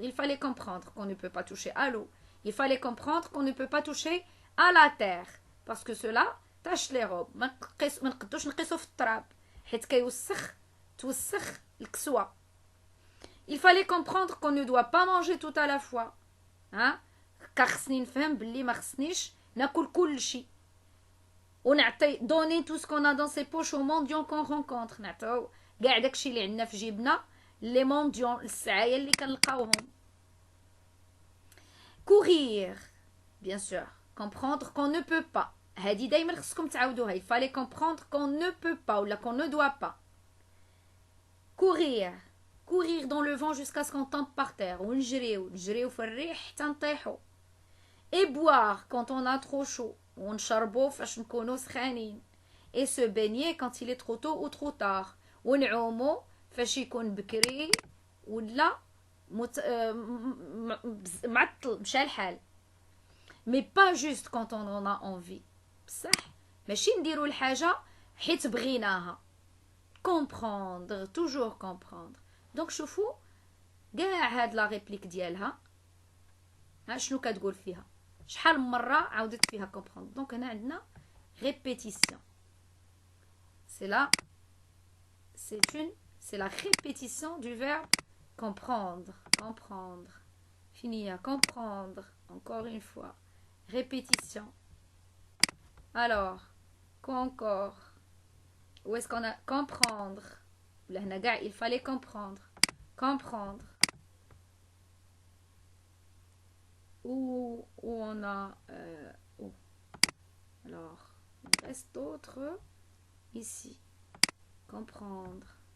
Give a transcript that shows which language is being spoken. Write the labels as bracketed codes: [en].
[fr] Il fallait comprendre qu'on ne peut pas toucher à l'eau. Il fallait comprendre qu'on ne peut pas toucher à la terre, parce que cela tache les robes. [ar] ما نقدوش نقيسو في التراب حيت توسخ الكسوة. [fr] Il fallait comprendre qu'on ne doit pas manger tout à la fois. [ar] كخصني نفهم باللي ما خصنيش ناكل كل شيء. ونعطي [fr] donner tout ce qu'on a dans ses poches aux mendiants qu'on rencontre. [ar] نعطيو كاع داكشي اللي عندنا في جيبنا [fr] لي مونديون, [ar] السعايا اللي كنلقاوهم. [fr] courir, bien sûr. comprendre qu'on ne peut pas. [ar] هادي دايما خصكم تعاودوها. [fr] il fallait comprendre qu'on ne peut pas [ar] ولا [fr] qu'on ne doit pas. courir dans le vent jusqu'à ce qu'on tombe par terre. [ar] ونجريو في الريح حتى نطيحو. [fr] et boire quand on a trop chaud. [ar] ونشربو فاش نكونو سخانين. [fr] et se baigner quand il est trop tôt ou trop tard. [ar] ونعومو فاش يكون بكري ولا معطل مشى الحال. [fr] mais pas juste quand on en a envie. [ar] بصح ماشي نديرو الحاجة حيت بغيناها. [fr] comprendre, toujours comprendre. Donc [ar] شوفوا كاع هاد [fr] لا ريبليك [ar] ديالها ها شنو كتقول فيها شحال من مره عاودت فيها كومبروندر دونك هنا عندنا [fr] ريبيتيسيون سي لا c'est la répétition du verbe comprendre comprendre fini à comprendre encore une fois répétition alors quoi encore où est-ce qu'on a comprendre là [ar] هنا كاع [fr] il fallait comprendre comprendre où on a où alors il reste d'autres ici comprendre